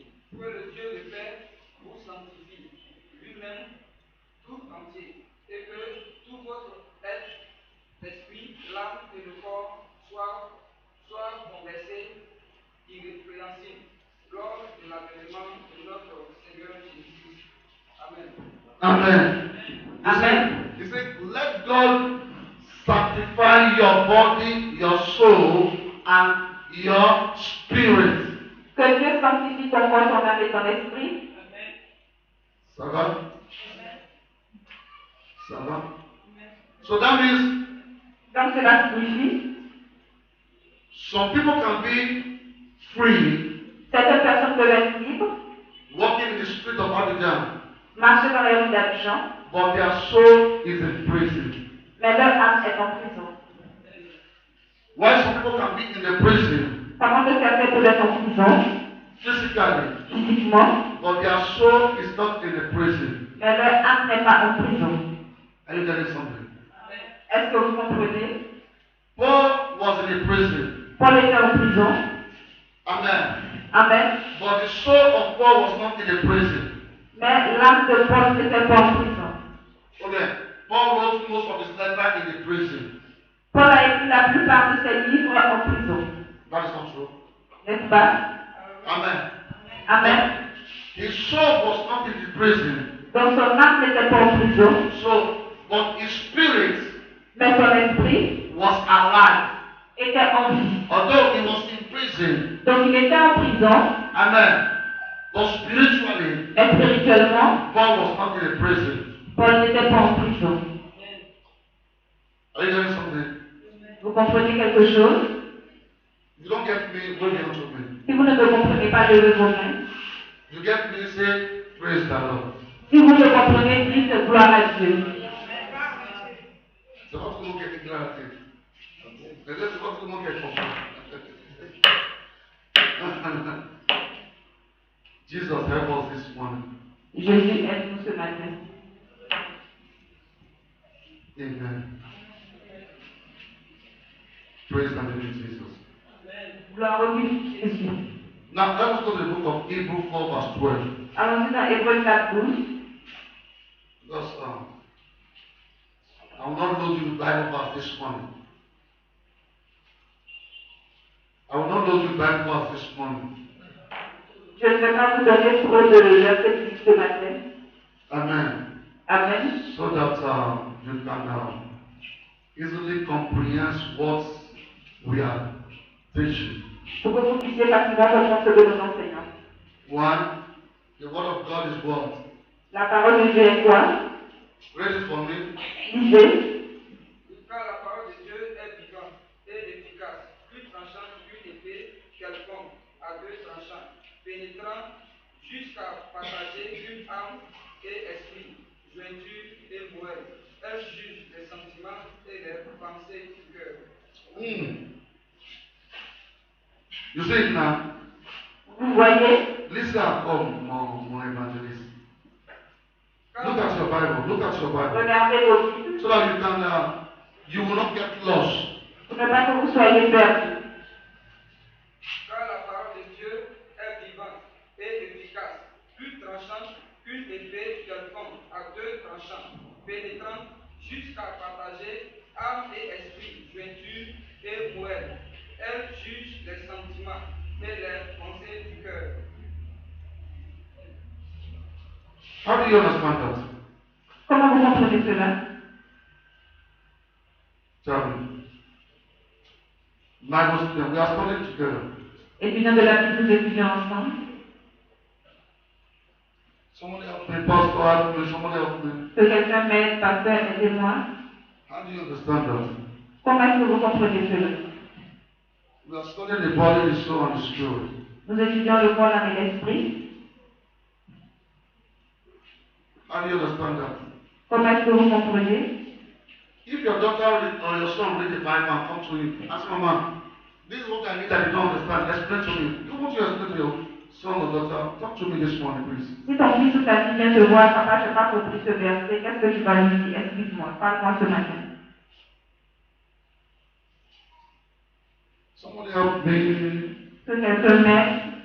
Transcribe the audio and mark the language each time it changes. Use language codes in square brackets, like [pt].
[fr] Que le Dieu de paix vous sanctifie lui-même tout entier, et que tout votre être, l'esprit, l'âme et le corps soient conversés irrépréhensibles lors de l'avènement de notre Seigneur Jésus-Christ. [en] Amen. Amen. Amen. He said, let God sanctify your body, your soul, and your spirit. [fr] Que Dieu sanctifie ton corps, ton âme et ton esprit. Ça va? Ça va? [en] So that means [fr] Donc cela signifie, [en] some people can be free, [fr] certaines personnes peuvent être libres, [en] walking in the street of Abidjan, [fr] marcher dans les rues d'Abidjan, [en] but their soul is in prison. [fr] mais leur âme est en prison. [en] Why some people can be in the prison [fr] Pendant que certains peuvent être en prison, [en] physically, [fr] physiquement, [en] but their soul is not in the prison. [fr] mais leur âme n'est pas en prison. [en] Are you getting something? [fr] Est-ce que vous comprenez? [en] Paul was in a prison. [fr] Paul était en prison. [en] Amen. Amen. But the soul of Paul was not in the prison. [fr] Mais l'âme de Paul n'était pas en prison. [en] Okay. Paul wrote most of his letters in the prison. [fr] Paul a écrit la plupart de ses livres en prison. [en] That is not true. [fr] N'est-ce pas? [en] Amen. Amen. His soul was not in the prison. [fr] Donc son âme n'était pas en prison, [en] So, but his spirit [fr] mais son esprit [en] was alive. [fr] était en vie. [en] Although he was in prison. [fr] Donc il était en prison, [en] Amen. But spiritually, [fr] mais spirituellement, [en] Paul was not in a prison. [fr] Paul n'était pas en prison. [en] Are you getting something? [fr] Vous comprenez quelque chose? [en] If you don't get me, wave your hand to me. [fr] Si vous ne me comprenez pas, levez vos mains. [en] You get me, say, praise the Lord. [fr] Si vous me comprenez, dites gloire à Dieu. C'est votre mot qui est déclaratif. C'est votre mot qui est fort. [en] Jesus help us this morning. [fr] Jésus aide-nous ce matin. [en] Amen. Praise the living Jesus. [fr] Gloire au Dieu Jésus. [en] Now let us go to the book of Hebrews 4 verse 12. [fr] Allons-y dans Hébreux 4, 12. [en] Because I will not load you the Bible verse this morning. I will not load you the Bible verse this morning. [fr] Je ne vais pas vous donner trop de versets bibliques ce matin. [en] Amen. Amen. so that you can easily comprehend what we are teaching. [fr] Pour que vous puissiez facilement comprendre ce que nous enseignons. [en] One, the word of God is what? [fr] La parole de Dieu est quoi? [en] Read it for me. [fr] Lisez. Car la parole de Dieu est vivante et efficace, plus tranchante qu'une épée quelconque, à deux tranchants, pénétrant jusqu'à partager une âme et esprit, jointure et moelle. Elle juge les sentiments et les pensées du cœur. [en] You see it now? [fr] Vous voyez? [en] Listen at home, mon evangelist. Look at your Bible. Look at your Bible. [fr] Regardez vos Bibles. [en] So that you will not get lost. [fr] Pour ne pas que vous soyez perdus. Car la parole de Dieu est vivante et efficace, plus tranchante qu'une épée quelconque, à deux tranchants, pénétrante jusqu'à partager âme et esprit, jointure et moelle. Elle juge les sentiments et les pensées du cœur. [en] How do you understand that? [fr] Comment vous comprenez cela? [en] Tell me. Bible student, we are studying together. [fr] Étudiants de la Bible, nous étudions ensemble. [en] Somebody help me, pastor help me, somebody help me. [fr] Que quelqu'un m'aide, pasteur, aidez-moi. [en] How do you understand that? [fr] Comment est-ce que vous comprenez cela? [en] We are studying the body, the soul, and the spirit. [fr] Nous étudions le corps, l'âme et l'esprit. [en] How do you understand that? [fr] Comment est-ce que vous comprenez? [en] If your daughter or your son read the Bible and come to you, ask Mama, this is what I need that you don't understand. Explain to me. You want to explain to your son or daughter? Talk to me this morning, please. [fr] Si ton fils ou ta fille vient te voir, papa, je n'ai pas compris ce verset, qu'est-ce que tu vas lui dire? Explique-moi, parle-moi ce matin. [en] Somebody help me. [fr] Que quelqu'un m'aide.